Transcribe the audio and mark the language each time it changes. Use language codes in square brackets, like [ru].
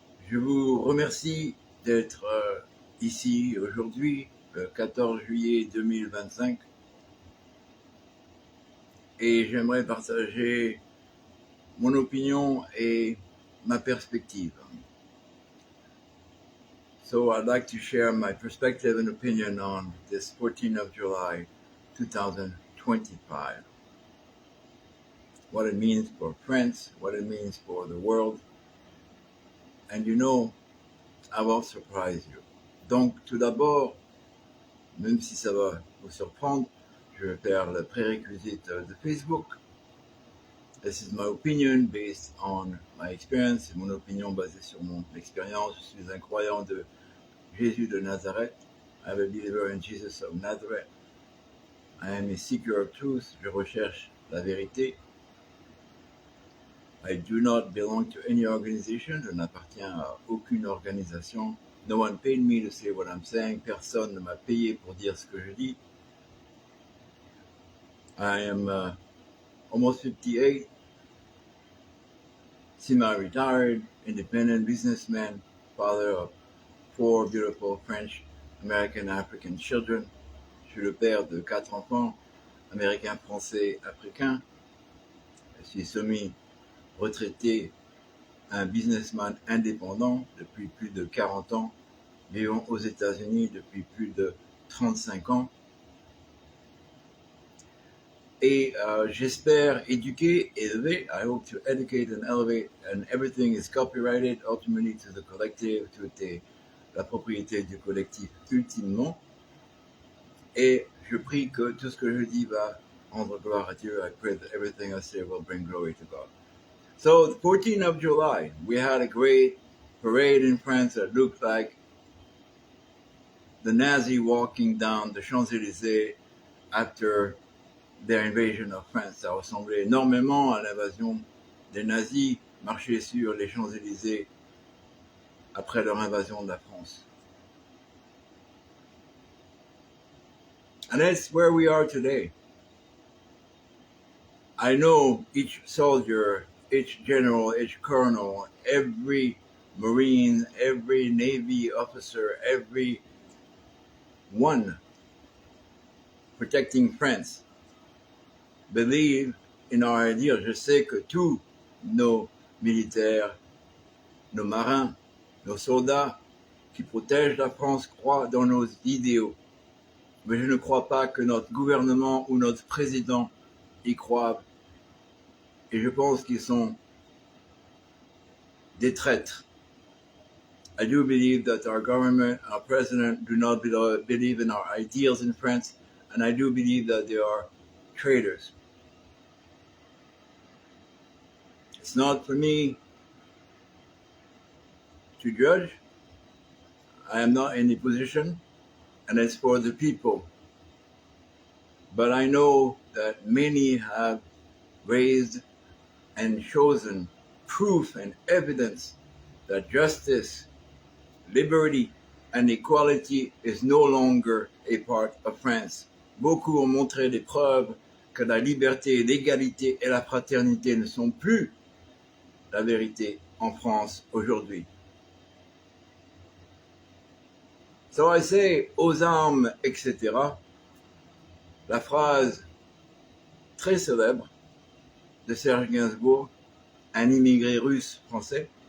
[fr] Je vous remercie d'être ici aujourd'hui, le 14 juillet 2025, et j'aimerais partager mon opinion et ma perspective. [en] So I'd like to share my perspective and opinion on this 14th of July, 2025. What it means for France, what it means for the world. And you know, I will surprise you. [fr] Donc, tout d'abord, même si ça va vous surprendre, je vais faire le prérequisite de Facebook. [en] This is my opinion based on my experience. [fr] C'est mon opinion basée sur mon expérience. Je suis un croyant de Jésus de Nazareth. [en] I am a believer in Jesus of Nazareth. I am a seeker of truth. [fr] Je recherche la vérité. [en] I do not belong to any organization. [fr] Je n'appartiens à aucune organisation. [en] No one paid me to say what I'm saying. [fr] Personne ne m'a payé pour dire ce que je dis. [en] I am almost 58. Semi-retired, independent businessman, father of 4 beautiful French, American, African children. [fr] Je suis le père de 4 enfants, américains, français, africains. Je suis semi-retraité, un businessman indépendant depuis plus de 40 ans, vivant aux États-Unis depuis plus de 35 ans. Et j'espère éduquer, élever. [en] I hope to educate and elevate, and everything is copyrighted ultimately to the collective, [fr] tout est la propriété du collectif ultimement. Et je prie que tout ce que je dis va rendre gloire à Dieu. [en] I pray that everything I say will bring glory to God. So the 14th of July, we had a great parade in France that looked like the Nazi walking down the Champs-Élysées after their invasion of France. [fr] Ça ressemblait énormément à l'invasion des nazis marcher sur les Champs-Élysées après leur invasion de la France. [en] And that's where we are today. I know each soldier, each general, each colonel, every Marine, every Navy officer, every one protecting France believe in our ideas. [fr] Je sais que tous nos militaires, nos marins, nos soldats qui protègent la France croient dans nos idéaux. Mais je ne crois pas que notre gouvernement ou notre président y croient. Et je pense qu'ils sont des traîtres. [en] I do believe that our government, our president do not believe in our ideals in France, and I do believe that they are traitors. It's not for me to judge. I am not in a position, and it's for the people. But I know that many have raised and chosen proof and evidence that justice, liberty, and equality is no longer a part of France. [fr] Beaucoup ont montré des preuves que la liberté, l'égalité et la fraternité ne sont plus la vérité en France aujourd'hui. [en] So I say, [fr] aux armes, etc. La phrase très célèbre de Serge Gainsbourg, un immigré russe français.